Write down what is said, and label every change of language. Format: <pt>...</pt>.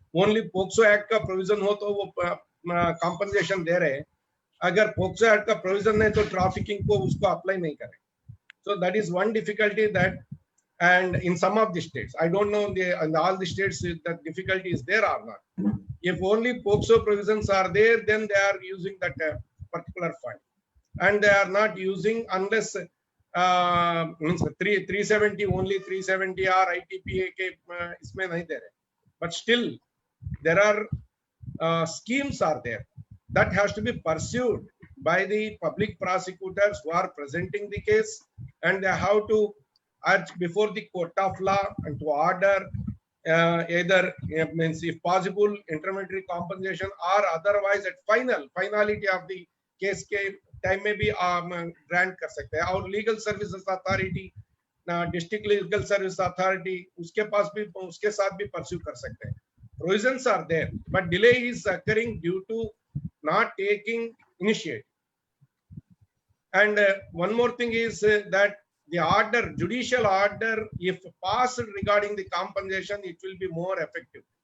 <hi>Only POCSO act का provision हो तो वो कॉम्पनसेशन दे रहे हैं. अगर पोक्सो एक्ट का प्रोविजन नहीं तो ट्रैफिकिंग को उसको अप्लाई नहीं कर रहे.</hi> <en>So that is one difficulty that, and in some of the states, I don't know in all the states that difficulty is there or not. If only POCSO provisions are there, then they are using that particular fund, and they are not using unless means 370 only 370 or ITPA</en> <hi>के इसमें नहीं दे रहे.</hi> <en>But still there are schemes are there that has to be pursued by the public prosecutors who are presenting the case, and they have to urge before the court of law and to order either means if possible intermediary compensation or otherwise at finality of the case</en> <hi>के time में भी grant कर सकते हैं. और legal services authority, district legal service authority उसके पास भी उसके साथ भी pursue कर सकते हैं.</hi> <en>Provisions are there, but delay is occurring due to not taking initiative. And one more thing is that the order, judicial order, if passed regarding the compensation, it will be more effective.</en>